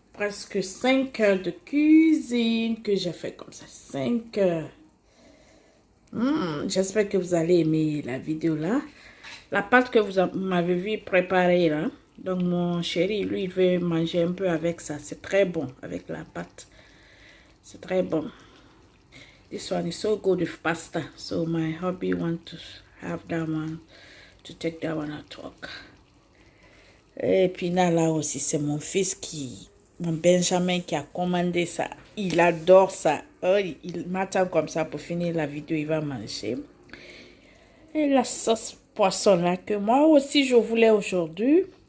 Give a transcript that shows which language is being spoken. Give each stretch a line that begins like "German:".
French: Presque 5 heures de cuisine que j'ai fait comme ça. 5 heures. J'espère que vous allez aimer la vidéo là. La pâte que vous m'avez vu préparer là. Donc mon chéri, lui, il veut manger un peu avec ça. C'est très bon avec la pâte. C'est très bon.
English: This one is so good with pasta. So my hubby want to have that one, to take that one at work.
French: Et puis là aussi, c'est mon fils mon Benjamin qui a commandé ça. Il adore ça. Oh, il m'attend comme ça pour finir la vidéo. Il va manger. Et la sauce poisson là que moi aussi je voulais aujourd'hui.